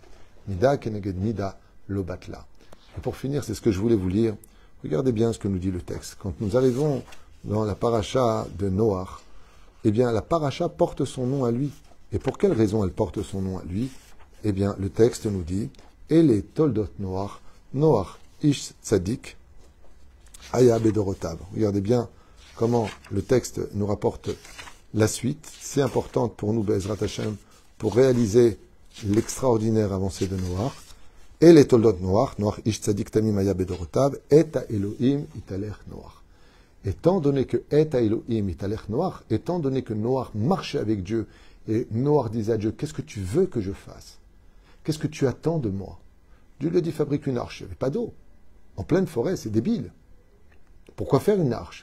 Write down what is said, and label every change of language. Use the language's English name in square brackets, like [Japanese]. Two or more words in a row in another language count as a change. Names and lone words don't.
[Hebrew] מידה כנגד מידה לא בטלה. [French] Et pour finir, c'est ce que je voulais vous lire. Regardez bien ce que nous dit le texte. Quand nous arrivons dans la paracha de Noach, eh bien, la paracha porte son nom à lui. Et pour quelle raison elle porte son nom à lui? Eh bien, le texte nous dit [Hebrew] אלה תולדות נח נח איש צדיק היה בדורותיו. [French] Regardez bien comment le texte nous rapporte la suite. C'est important pour nous, [Hebrew] בעזרת השם, [French] pour réaliser l'extraordinaire avancée de Noach. Et les [Hebrew] תולדות נח נח איש צדיק תמים היה בדורותיו את האלהים התהלך נח. [French] Étant donné que [Hebrew] את האלהים התהלך נח, [French] étant donné que Noach marchait avec Dieu, et Noach disait à Dieu, qu'est-ce que tu veux que je fasse? Qu'est-ce que tu attends de moi? Dieu lui a dit, fabrique une arche. Il n'y avait pas d'eau. En pleine forêt, c'est débile. Pourquoi faire une arche?